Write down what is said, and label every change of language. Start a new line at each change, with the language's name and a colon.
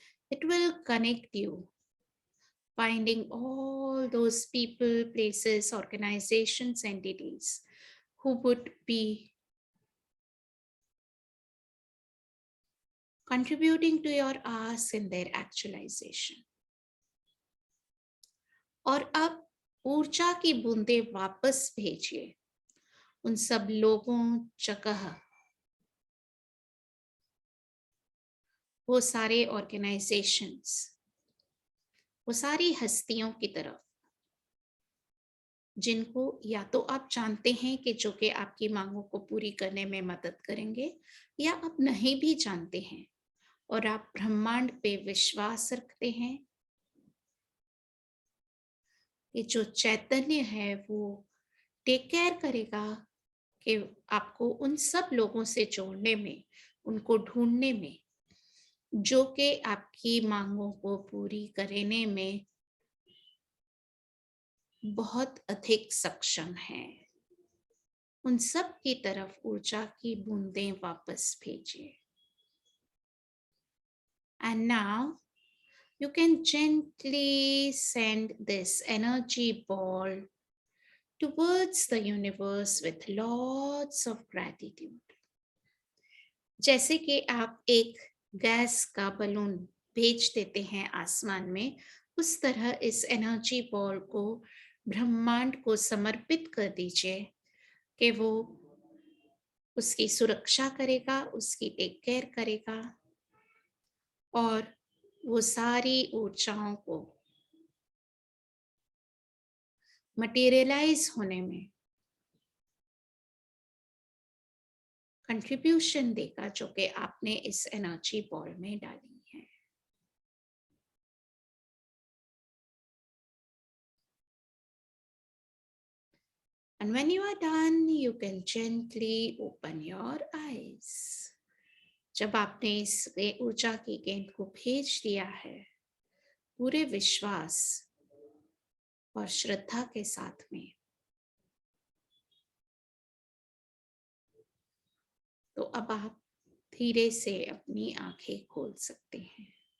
English: It will connect you, finding all those people, places, organizations, entities who would be contributing to your ask in their actualization.
Hindi: और अब ऊर्जा की बूंदे वापस भेजिए उन सब लोगों, जगह, वो सारे ऑर्गेनाइजेशंस, वो सारी हस्तियों की तरफ जिनको या तो आप जानते हैं कि जो कि आपकी मांगों को पूरी करने में मदद करेंगे, या आप नहीं भी जानते हैं और आप ब्रह्मांड पे विश्वास रखते हैं कि जो चैतन्य है वो टेक केयर करेगा कि आपको उन सब लोगों से जोड़ने में, उनको ढूंढने में, जो कि आपकी मांगों को पूरी करने में बहुत अधिक सक्षम है। उन सब की तरफ ऊर्जा की बूंदें वापस भेजिए।
English: And now you can gently send this energy ball towards the universe with lots of gratitude.
Hindi: जैसे कि आप एक गैस का बलून भेज देते हैं आसमान में, उस तरह इस एनर्जी बॉल को ब्रह्मांड को समर्पित कर दीजिए कि वो उसकी सुरक्षा करेगा, उसकी टेक केयर करेगा और वो सारी ऊर्जाओं को मटेरियलाइज होने में कंट्रीब्यूशन देगा जो कि आपने इस एनर्जी बॉल में डाली है।
English: And when you are done, you can gently open your eyes.
Hindi: जब आपने इस ऊर्जा की गेंद को भेज दिया है पूरे विश्वास और श्रद्धा के साथ में, तो अब आप धीरे से अपनी आंखें खोल सकते हैं।